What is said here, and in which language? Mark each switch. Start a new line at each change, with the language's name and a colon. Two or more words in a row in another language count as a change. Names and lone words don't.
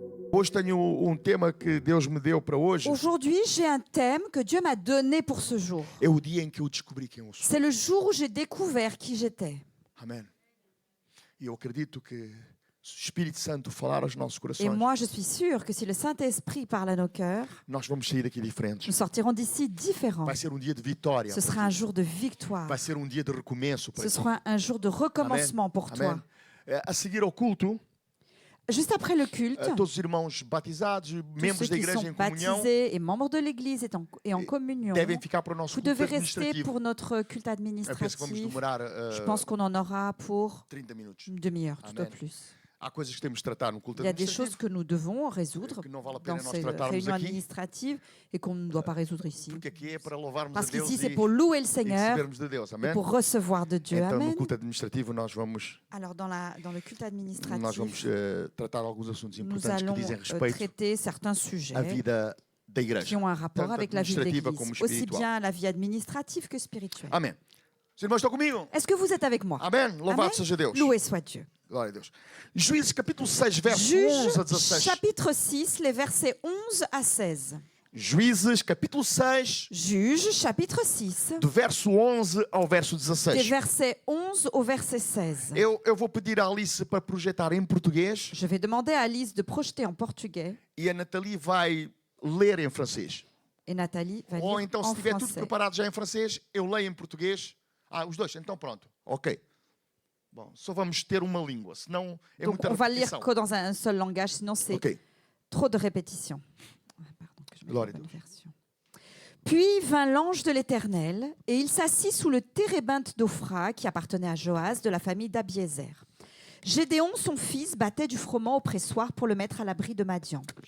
Portuguese: Hoje tenho tema que Deus me deu para hoje.
French: Aujourd'hui, j'ai un thème que Dieu m'a donné pour ce jour.
Portuguese: É o dia em que eu descobri quem eu sou.
French: C'est le jour où j'ai découvert qui j'étais.
Portuguese: Amém. E eu acredito que se o Espírito Santo falar aos nossos Et corações,
French: moi, je suis sûre que si le Saint-Esprit parle à nos cœurs,
Portuguese: nós vamos sair daqui diferentes.
French: nous sortirons d'ici différents.
Portuguese: Vai ser dia de vitória.
French: Ce sera un jour de victoire.
Portuguese: Vai ser dia de recomeço para
French: Ce sera un jour de recommencement pour toi.
Portuguese: Amém. A seguir ao culto,
French: Juste après le culte,
Portuguese: todos os irmãos batizados, tous membros ceux da qui igreja sont em comunhão,
French: baptisés et membres de l'Église et en communion,
Portuguese: devem ficar para o nosso vous culto
French: devez rester administrativo. pour notre culte
Portuguese: Eu penso que vamos administratif. demorar
French: Je pense qu'on en aura pour 30 minutos. une demi-heure, tout au Amen. plus.
Portuguese: Há coisas que temos de tratar no culto
French: Il y a des choses administrativo que nous devons résoudre
Portuguese: que não vale a dans pena nós ces tratarmos réunions aqui,
French: administratives et qu'on ne doit pas résoudre ici.
Portuguese: porque aqui é para louvarmos Parce a Deus
French: qu'ici, c'est e pour louer le e Seigneur
Portuguese: recebermos de Deus. et Amém?
French: pour recevoir de Dieu. Então, Amen.
Portuguese: no culto administrativo, nós vamos
French: Alors, dans le culte
Portuguese: nós administratif, vamos tratar alguns assuntos nous importantes que allons dizem respeito
French: traiter certains à sujets
Portuguese: vida da qui igreja,
French: ont un rapport tanto avec la vie de
Portuguese: administrativa como
French: l'Église, aussi espiritual. bien la vie administrative que spirituelle.
Portuguese: Amém. Os irmãos estão comigo?
French: Est-ce que vous êtes avec moi?
Portuguese: Amém. Louvado Amen. seja Deus.
French: Loué soit Dieu.
Portuguese: Glória a Deus. Juízes capítulo 6, verso 11 a Juge 16.
French: chapitre 6, les versets 11 à 16.
Portuguese: Juízes capítulo 6,
French: Juge chapitre 6,
Portuguese: do verso 11 ao verso des 16.
French: versets 11 au verset 16.
Portuguese: Eu vou pedir à Alice para projetar em português
French: Je vais demander à Alice de projeter en portugais
Portuguese: e a Nathalie vai ler em francês.
French: et Nathalie va Ou lire
Portuguese: então, se en tiver tudo français. preparado já em francês, eu leio em português. Os dois, então pronto. Ok. Bom, só vamos ter uma língua, senão é Donc muita
French: on va lire repetição. que dans un seul langage, sinon c'est Ok. trop de répétitions. Ah, pardon, que je mette Gloire la à bonne Dieu. version. Puis vint l'ange de l'Éternel, et il s'assit sous le térébinthe d'Ophra qui appartenait à Joas de la famille d'Abiézer. Gédéon, son fils, battait du froment au pressoir pour le mettre à l'abri de Madian.